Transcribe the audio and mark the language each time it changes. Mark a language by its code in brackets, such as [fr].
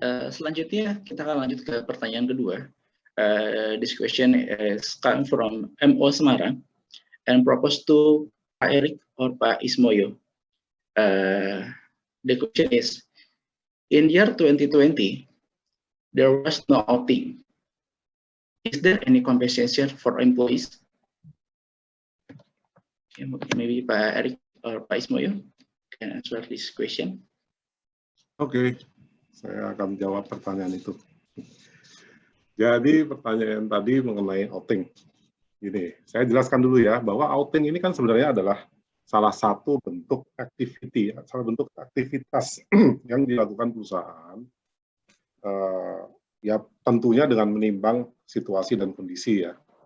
[id] Selanjutnya kita akan lanjut ke pertanyaan kedua. [en] This question is come from MO Semarang and proposed to Pak Erik or Pak Ismoyo. The question is, in year 2020, there was no outing. Is there any compensation for employees? Okay, maybe Pak Erik or Pak Ismoyo can answer this question. [id] Oke, saya akan jawab pertanyaan itu. Jadi pertanyaan tadi mengenai outing. Gini, saya jelaskan dulu ya, bahwa outing ini kan sebenarnya adalah salah satu bentuk aktivitas yang dilakukan perusahaan, ya tentunya dengan menimbang situasi dan kondisi ya.